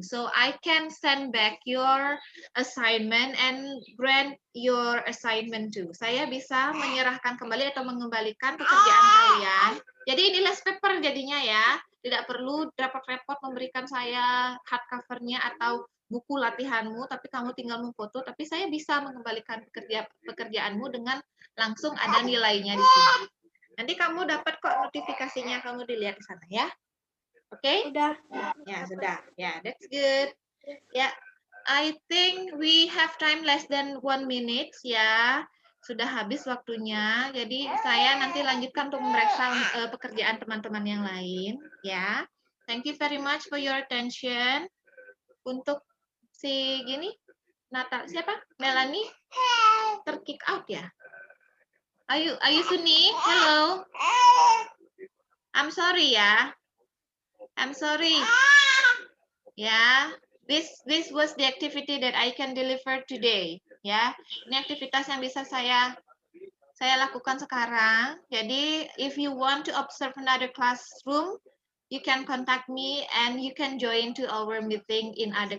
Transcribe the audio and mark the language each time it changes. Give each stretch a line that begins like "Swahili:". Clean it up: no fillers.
English: So I can send back your assignment and grant your assignment too.
Indonesian: Saya bisa menyerahkan kembali atau mengembalikan pekerjaan kalian. Jadi ini less paper jadinya ya. Tidak perlu repot-repot memberikan saya hardcover-nya atau buku latihanmu, tapi kamu tinggal memfoto, tapi saya bisa mengembalikan pekerjaanmu dengan langsung ada nilainya di sini. Nanti kamu dapat kok notifikasinya, kamu dilihat di sana ya. Oke? Udah. Ya, sudah. Ya,
English: that's good. Ya, I think we have time less than 1 minute ya.
Indonesian: Sudah habis waktunya. Jadi saya nanti lanjutkan untuk memeriksa pekerjaan teman-teman yang lain ya.
English: Thank you very much for your attention.
Indonesian: Untuk si gini Natal siapa?
English: Melanie
Indonesian: terkick out ya?
English: Ayu Suni, hello. I'm sorry ya. I'm sorry. Ya, this was the activity that I can deliver today.
Indonesian: Ya, ini aktivitas yang bisa saya lakukan sekarang.
English: Jadi, if you want to observe another classroom, you can contact me and you can join to our meeting in other